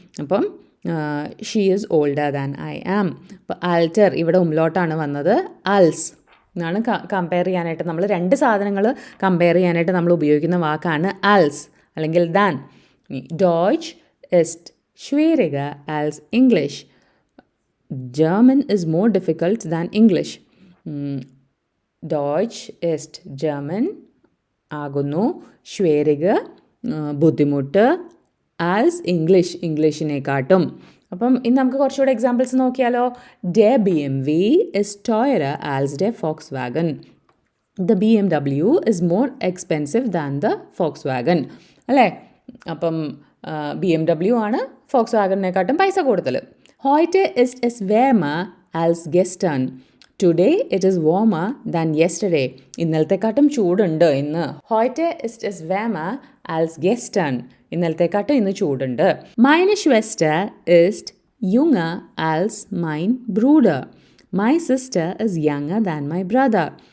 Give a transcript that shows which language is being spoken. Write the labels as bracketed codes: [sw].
[ml] അപ്പം [en] She is older than I am. [ml] അപ്പോൾ ആൽറ്റർ ഇവിടെ ഉംലോട്ടാണ് വന്നത്, ആൽസ് എന്നാണ് കമ്പയർ ചെയ്യാനായിട്ട്. നമ്മൾ രണ്ട് സാധനങ്ങൾ കമ്പയർ ചെയ്യാനായിട്ട് നമ്മൾ ഉപയോഗിക്കുന്ന വാക്കാണ് ആൽസ് അല്ലെങ്കിൽ than. [de] ഡോയ്ച്ച് ഇസ്റ്റ് schwieriger als English. [en] German is more difficult than English. [de] Deutsch ist German ആകുന്നു. [ml] schwieriger ബുദ്ധിമുട്ട്, ആൽസ് ഇംഗ്ലീഷ് ഇംഗ്ലീഷിനെക്കാട്ടും. അപ്പം ഇന്ന് നമുക്ക് കുറച്ചുകൂടെ എക്സാമ്പിൾസ് നോക്കിയാലോ. [de] Der BMW is teurer als der Volkswagen. [en] The BMW is more expensive than the Volkswagen. [ml] അല്ലേ? അപ്പം BMW ആണ് ഫോക്സ് വാഗണിനെക്കാട്ടും പൈസ കൂടുതൽ. [de] Heute ist es wärmer als gestern. [en] Today it is warmer than yesterday. [ml] ഇന്നലത്തെക്കാട്ടും ചൂടുണ്ട് ഇന്ന്. [de] Heute ist es wärmer als gestern. [ml] ഇന്നലത്തെക്കാട്ടും ഇന്ന് ചൂടുണ്ട്. [de] Meine Schwester ist jünger als mein Bruder. [en] My sister is younger than my brother.